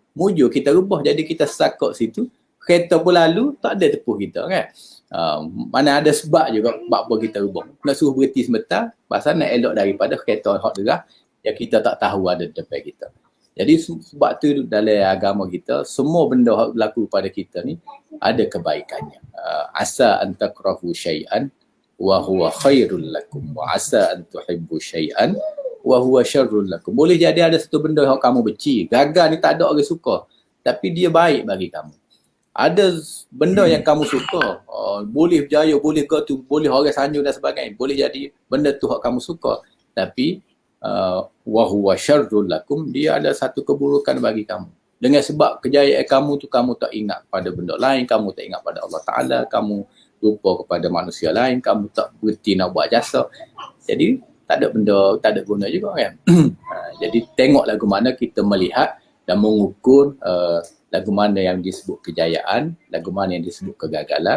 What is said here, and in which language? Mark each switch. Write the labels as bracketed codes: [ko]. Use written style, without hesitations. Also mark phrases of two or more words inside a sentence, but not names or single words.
[ms] Mujur kita rebah, jadi kita sakok situ, kereta pun lalu, tak ada tepuh kita kan. Mana ada sebab juga apa kita rebah. Nak suruh berhenti sebentar, pasal nak elok daripada kereta hot derah yang kita tak tahu ada depan kita. Jadi sebab tu dalam agama kita, semua benda yang berlaku pada kita ni ada kebaikannya. [ar] عسى أن تكرهوا شيئا وهو خير لكم وعسى أن تحبوا شيئا وهو شر لكم. [ms] Boleh jadi ada satu benda yang kamu benci, gagal ni tak ada orang suka, tapi dia baik bagi kamu. Ada benda yang kamu suka, boleh berjaya, boleh ke tu, boleh orang sanjung dan sebagainya, boleh jadi benda tu yang kamu suka, tapi [ar] وهو شر لكم, [ms] dia ada satu keburukan bagi kamu. Dengan sebab kejayaan kamu tu, kamu tak ingat pada benda lain, kamu tak ingat pada Allah Ta'ala, kamu lupa kepada manusia lain, kamu tak berhenti nak buat jasa. Jadi tak ada benda, tak ada guna juga kan. Jadi tengok lagu mana kita melihat dan mengukur lagu mana yang disebut kejayaan, lagu mana yang disebut kegagalan.